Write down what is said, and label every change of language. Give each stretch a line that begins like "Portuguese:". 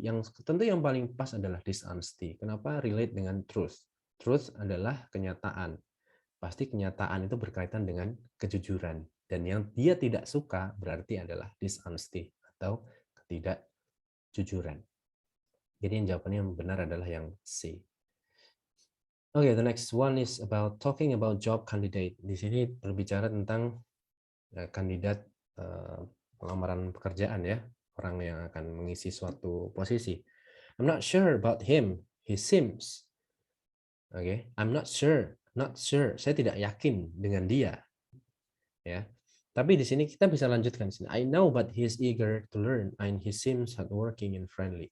Indonesian: Yang tentu yang paling pas adalah dishonesty. Kenapa relate dengan truth? Truth adalah kenyataan. Pasti kenyataan itu berkaitan dengan kejujuran. Dan yang dia tidak suka berarti adalah dishonesty atau ketidakjujuran. Jadi yang jawabannya yang benar adalah yang C.
English: Okay, the next one is about talking about job candidate.
Indonesian: Di sini berbicara tentang kandidat pelamaran pekerjaan ya, orang yang akan mengisi suatu posisi.
English: I'm not sure about him. He seems. Okay, I'm not sure. Not sure.
Indonesian: Saya tidak yakin dengan dia. Ya. Tapi di sini kita bisa lanjutkan sini.
English: I know, but he's eager to learn, and he seems hardworking and friendly.